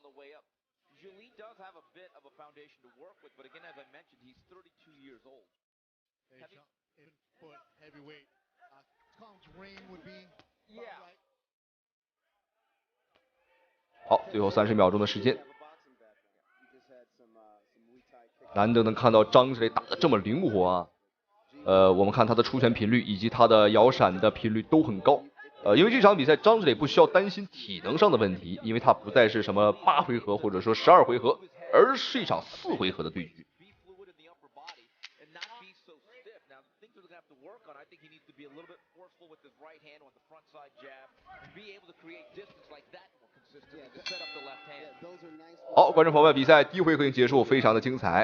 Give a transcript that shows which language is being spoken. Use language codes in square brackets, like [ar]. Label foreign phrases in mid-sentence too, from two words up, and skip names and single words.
[zh] 好，最後30秒鐘的時間，難得能看到張志磊打得這麼靈活啊。我們看他的出拳頻率以及他的搖閃的頻率都很高。因為這場比賽張志磊不需要擔心體能上的問題，因為他不再是什麼8回合或者說12回合，而是一場4回合的對局。好，觀眾朋友們，比賽第1回合已經結束，非常的精彩。